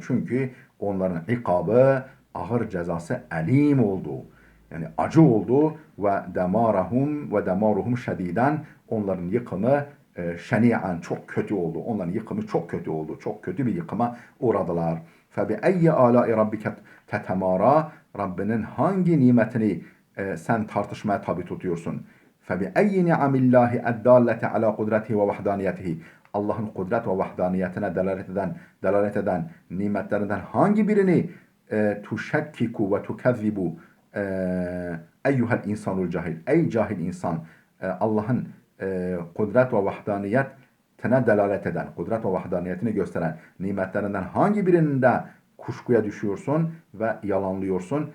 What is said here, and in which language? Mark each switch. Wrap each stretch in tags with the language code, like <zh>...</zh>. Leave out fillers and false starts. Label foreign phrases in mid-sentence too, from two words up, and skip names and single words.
<tr>Çünkü onların ikabı, ağır cezası elim oldu. Yani acı oldu. Ve</tr> <ar>دمارهم شديدا,</ar> <tr>onların yıkımı şeni'an, çok kötü oldu. Onların yıkımı çok kötü oldu. Çok kötü bir yıkıma uğradılar.</tr> <ar>فَبِأَيِّ آلَاءِ رَبِّكَ تَتَمَارَى.</ar> <tr>Rabbinin hangi nimetini sen tartışmaya tabi tutuyorsun?</tr> <ar>فَبِأَيِّ نِعَمِ اللّٰهِ اَدَّالَّةِ عَلَى قُدْرَتِهِ وَوَحْدَانِيَتِهِ.</ar> <tr>Allah'ın kudret ve vahdaniyetine delalet eden nimetlerinden hangi birini</tr> <ar>تشكك وتكذب أيها الإنسان الجاهل.</ar> <tr>Ey cahil insan, Allah'ın kudret ve vahdaniyetine delalet eden, kudret ve vahdaniyetini gösteren nimetlerinden hangi birinde kuşkuya düşüyorsun ve yalanlıyorsun?</tr>